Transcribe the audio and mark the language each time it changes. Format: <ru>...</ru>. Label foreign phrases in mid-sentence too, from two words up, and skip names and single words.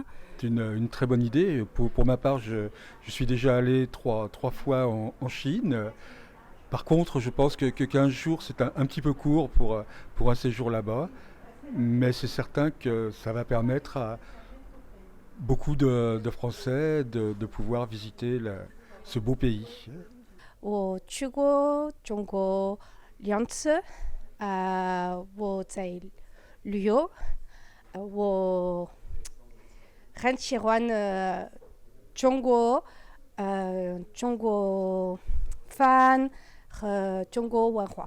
<fr>C'est une très bonne idée. Pour ma part, je suis déjà allé trois fois en Chine. Par contre, je pense que 15 jours, c'est un petit peu court pour un séjour là-bas. Mais c'est certain que ça va permettre à beaucoup de Français de pouvoir visiter ce beau pays.</fr> <zh>我去过中国2次。我在旅游，我很喜欢中国饭和中国文化。</zh>